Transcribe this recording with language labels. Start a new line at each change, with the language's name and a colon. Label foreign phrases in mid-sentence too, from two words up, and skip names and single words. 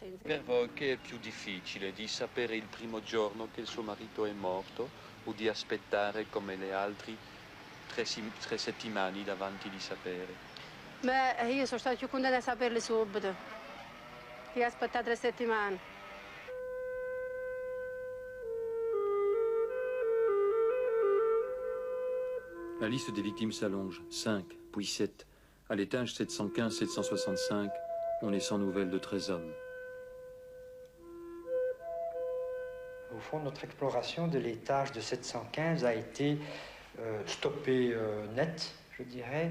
Italian: Per voi che è più difficile, di sapere il primo giorno che il suo marito è morto o di aspettare come le altre 3 settimane davanti di sapere? Beh, io sono stata più contenta di saperle subito. Io ho aspettato 3 settimane.
French: La liste des victimes s'allonge, 5, puis 7. À l'étage 715-765, on est sans nouvelles de 13 hommes. Au fond, notre exploration de l'étage de 715 a été stoppée net, je dirais.